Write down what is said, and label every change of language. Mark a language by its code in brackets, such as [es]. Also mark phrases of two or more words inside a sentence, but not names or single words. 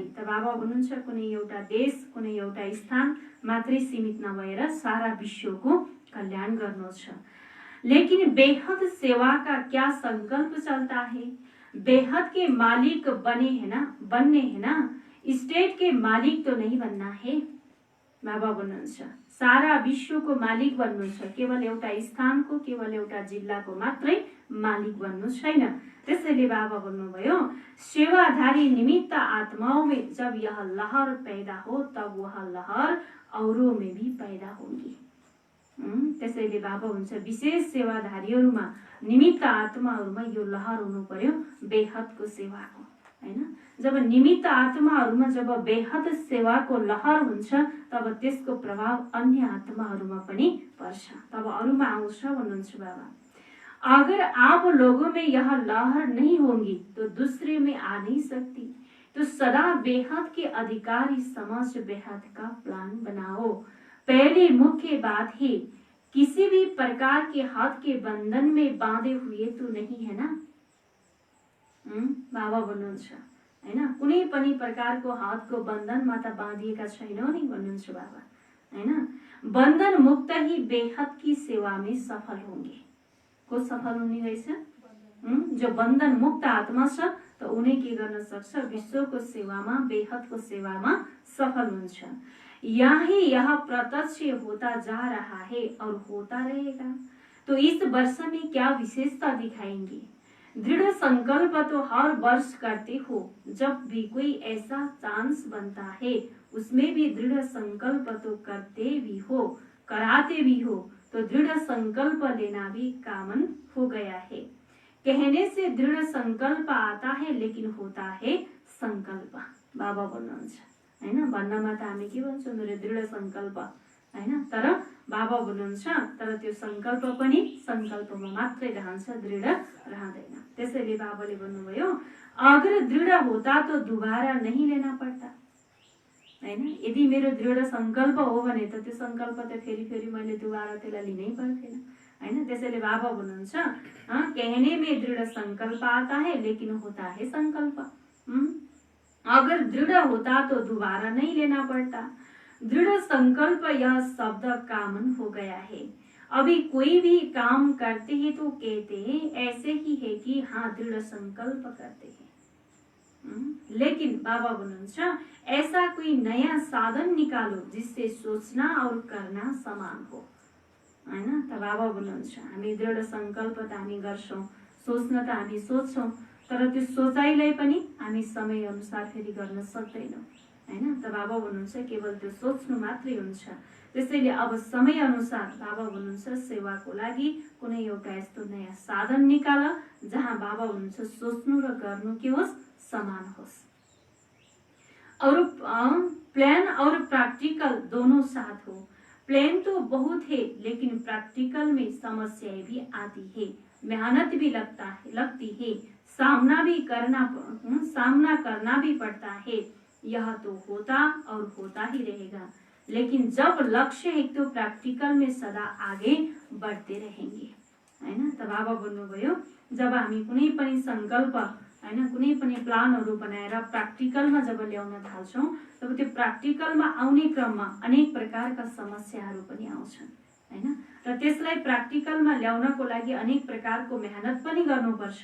[ne] त बाबा भन्नुहुन्छ कुनै एउटा देश, कुनै एउटा स्थान मात्रै सीमित नभएर सारा विश्वको कल्याण गर्नु छ। [hi] लेकिन बेहद सेवा का क्या संकल्प चलता है, बेहद के मालिक बनने है ना, स्टेट के मालिक तो नहीं बनना है। [ne] बाबा भन्नुहुन्छ सारा विश्वको मालिक बन्नु छ, केवल एउटा स्थानको, केवल एउटा जिल्लाको मात्रै मालिक बन्नु छैन। त्यसैले बाबा भन्नुभयो [hi] सेवाधारी निमित्त आत्माओं में जब यह लहर पैदा हो तब वह लहर औरों में भी पैदा होगी। [ne] त्यसैले बाबा हुन्छ विशेष सेवाधारीहरूमा, निमित्त आत्माहरूमा यो लहर हुनु पर्यो बेहदको सेवाको हैन। जब निमित्त आत्माहरूमा जब बेहद सेवाको लहर हुन्छ तब त्यसको प्रभाव अन्य आत्माहरूमा पनि पर्छ, तब अरूमा आउँछ भन्नुहुन्छ बाबा। [hi] अगर आप लोगों में यह लहर नहीं होगी तो दूसरे में आ नहीं सकती। तो सदा बेहद के अधिकारी समझ बेहद का प्लान बनाओ। पहली मुख्य बात है किसी भी प्रकार के हाथ के बंधन में बांधे हुए तो नहीं है ना। [ne] बाबा भन्नुहुन्छ हैन, कुनै पनि प्रकारको हातको बन्धनमा त बाँधिएका छैनौ नि भन्नुहुन्छ बाबा हैन। [hi] बंधन मुक्त ही बेहद की सेवा में सफल होंगे। [ne] को सफल हुने रहेछ, जो बन्धन मुक्त आत्मा छ त उनी के गर्न सक्छ, विश्वको सेवामा, बेहदको सेवामा सफल हुन्छ। [hi] यही यह प्रत्यक्ष होता जा रहा है और होता रहेगा। तो इस वर्ष में क्या विशेषता दिखाएंगे। दृढ़ संकल्प तो हर वर्ष करते हो, जब भी कोई ऐसा चांस बनता है उसमें भी दृढ़ संकल्प तो करते भी हो, कराते भी हो। तो दृढ़ संकल्प लेना भी कॉमन हो गया है। कहने से दृढ़ संकल्प आता है लेकिन होता है संकल्प। [ne] बाबा भन्नुहुन्छ हैन, भन्नमा त हामी के भन्छौँ, मेरो दृढ़ संकल्प हैन, तर बाबा भन्नुहुन्छ तर त्यो संकल्प पनि संकल्पमा मात्रै रहन्छ, दृढ़ रहँदैन। त्यसैले बाबाले भन्नुभयो [hi] अगर दृढ़ होता तो दोबारा नहीं लेना पड़ता हैन। [ne] यदि मेरो दृढ़ संकल्प हो भने त त्यो संकल्प त फेरि फेरि मैले दोबारा त्यसलाई लिनै पर्थेन हैन। त्यसैले बाबा भन्नुहुन्छ [hi] कहने में दृढ़ संकल्प आता है लेकिन होता है संकल्प। अगर दृढ़ होता तो दोबारा नहीं लेना पड़ता। दृढ़ संकल्प यह शब्द कॉमन हो गया है। अभी कोई भी काम करते हैं तो कहते हैं ऐसे ही है कि हाँ दृढ़ संकल्प करते हैं। लेकिन [ne] बाबा भन्नुहुन्छ [hi] ऐसा कोई नया साधन निकालो जिससे सोचना और करना समान हो हैन। [ne] त बाबा भन्नुहुन्छ हामी दृढ़ संकल्प त हामी गर्छौं, सोच्न त हामी सोच्छौं, तर त्यो सोचाइलाई पनि हामी समय अनुसार फेरि गर्न सक्दैनौं हैन। त बाबा भन्नुहुन्छ केवल त्यो सोच्नु मात्रै हुन्छ। त्यसैले अब समय अनुसार बाबा भन्नुहुन्छ सेवाको लागि कुनै एउटा यस्तो नयाँ साधन निकाल जहाँ बाबा भन्नुहुन्छ सोच्नु र गर्नु के होस्, समान होस्। [hi] और प्लान और प्रैक्टिकल दोनों साथ हो। प्लान तो बहुत है लेकिन प्रैक्टिकल में समस्याएं भी आती है, मेहनत भी लगती है, सामना करना भी पड़ता है। यह तो होता और होता ही रहेगा, लेकिन जब लक्ष्य है तो प्रैक्टिकल में सदा आगे बढ़ते रहेंगे हैन। [ne] त बाबा भन्नुभयो जब हामी कुनै पनि संकल्प हैन, कुनै पनि प्लानहरू बनाएर प्र्याक्टिकलमा जब ल्याउन थाल्छौं तब त्यो प्र्याक्टिकलमा आउने क्रममा अनेक प्रकारका समस्याहरू पनि आउँछन् हैन। र त्यसलाई प्र्याक्टिकलमा ल्याउनको लागि अनेक प्रकारको मेहनत पनि गर्नुपर्छ।